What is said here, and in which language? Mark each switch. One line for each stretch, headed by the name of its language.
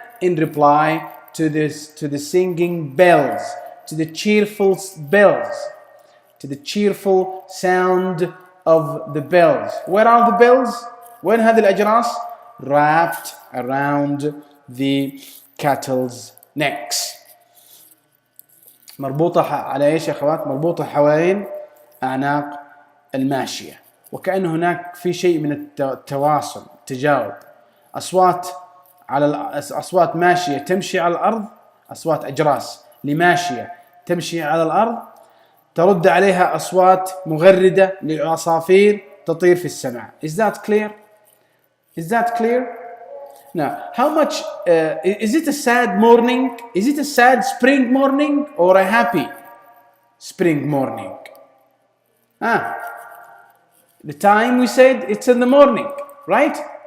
English: In reply to the singing bells, to the cheerful bells, to the cheerful sound of the bells. Where are the bells?
Arabic: وين هذه الأجراس?
English: Wrapped around the cattle's necks.
Arabic: مربوطة على ايش يا اخوات؟ مربوطة حوالين أعناق الماشية. وكأن هناك في شيء من التواصل، تجاوب. أصوات ماشية تمشي على الأرض، أصوات أجراس لماشية تمشي على الأرض، ترد عليها أصوات مغردة لعصافير تطير في السماء.
English: Is that clear? Is that clear? Now, how much, is it a sad morning? Is it a sad spring morning or a happy spring morning? The time we said it's in the morning, right?